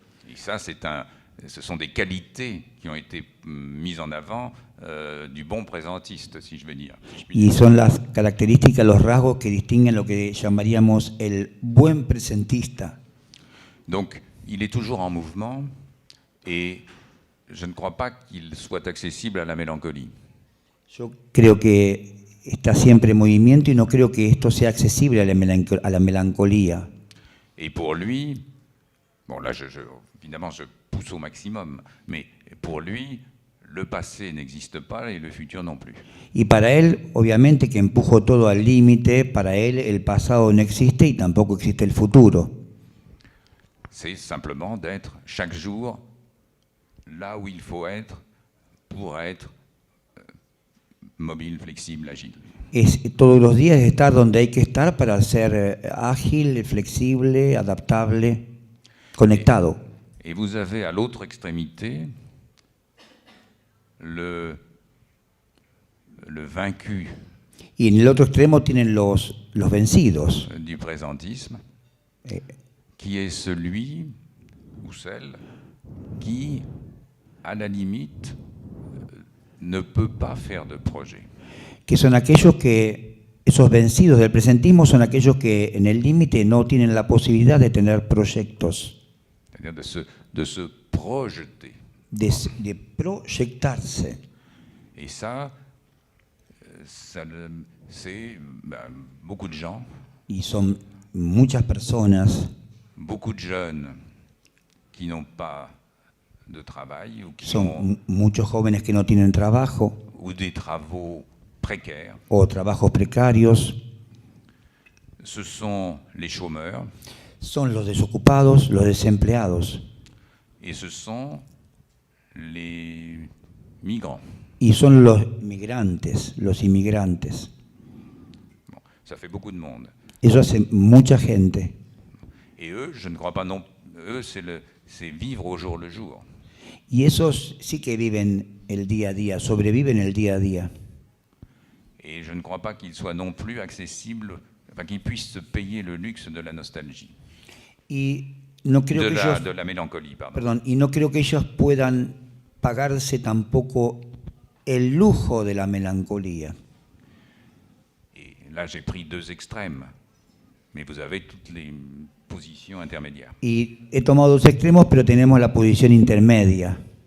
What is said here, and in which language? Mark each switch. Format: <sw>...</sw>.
<fr>Et ça, ce sont des qualités qui ont été mises en avant du bon présentiste, si je veux dire.</fr> <es>Y son las características, los rasgos que distinguen lo que llamaríamos el buen presentista.</es> <fr>Donc, il est toujours en mouvement et je ne crois pas qu'il soit accessible à la mélancolie.</fr> <es>Yo creo que está siempre en movimiento y no creo que esto sea accesible a la melancolía.</es> <fr>Et pour lui, bon là, évidemment, je pousse au maximum, mais pour lui, le passé n'existe pas et le futur non plus.</fr> <es>Y para él, obviamente que empujo todo al límite, para él el pasado no existe y tampoco existe el futuro.</es> <fr>C'est simplement d'être chaque jour là où il faut être pour être mobile, flexible, agile.</fr> <es>Es todos los días estar donde hay que estar para ser ágil, flexible, adaptable, conectado.</es> <fr>Et vous avez à l'autre extrémité le vaincu</fr> <es>Y en el otro extremo tienen los vencidos,</es> <fr>du présentisme, qui est celui ou celle qui, à la limite, ne peut pas faire de projet.</fr> <es>que son aquellos que, esos vencidos del presentismo son aquellos que en el límite no tienen la posibilidad de tener proyectos,</es> <fr>C'est-à-dire de se projeter.</fr> <es>de proyectarse.</es> <fr>Et ça c'est beaucoup de gens,</fr> <es>Y son muchas personas,</es> <fr>beaucoup de jeunes qui n'ont pas de travail ou qui ont</fr> <es>son muchos jóvenes que no tienen trabajo</es> <fr>ou des travaux précaires.</fr> <es>o trabajos precarios,</es> <fr>Ce sont les chômeurs</fr> <es>son los desocupados, los desempleados</es> <fr>et ce sont les migrants.</fr> <es>y son los migrantes, los inmigrantes.</es> <fr>Bon, ça fait beaucoup de monde.</fr> <es>Eso hace mucha gente.</es> <fr>Et eux, je ne crois pas non. Eux, c'est vivre au jour le jour.</fr> <es>Y esos sí que viven el día a día, sobreviven el día a día.</es> <fr>Et je ne crois pas qu'ils soient non plus accessibles, enfin qu'ils puissent se payer le luxe de la nostalgie,</fr> <es>Y no creo que ellos,</es> <fr>de la mélancolie, pardon.</fr> <es>perdón, y no creo que ellos puedan pagarse tampoco el lujo de la melancolía.</es> <fr>Et là, j'ai pris deux extrêmes, mais vous avez toutes les positions intermédiaires.</fr> <es>Y he tomado dos extremos, pero tenemos la posición intermedia.</es>